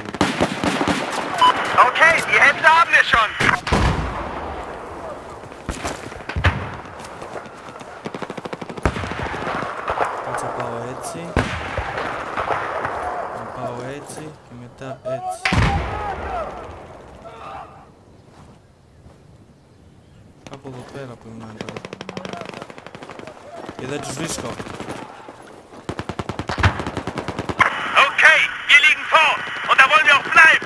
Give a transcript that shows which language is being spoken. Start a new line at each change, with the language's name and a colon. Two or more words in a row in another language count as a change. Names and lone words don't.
German: Okay, die Hälfte haben wir schon.
Greek: Κάτσε πάω έτσι. Να πάω έτσι και μετά έτσι. Κάπου εδώ πέρα που είναι τώρα. Και δεν τους βρίσκω.
German: Okay, wir liegen vor. Und da wollen wir auch bleiben.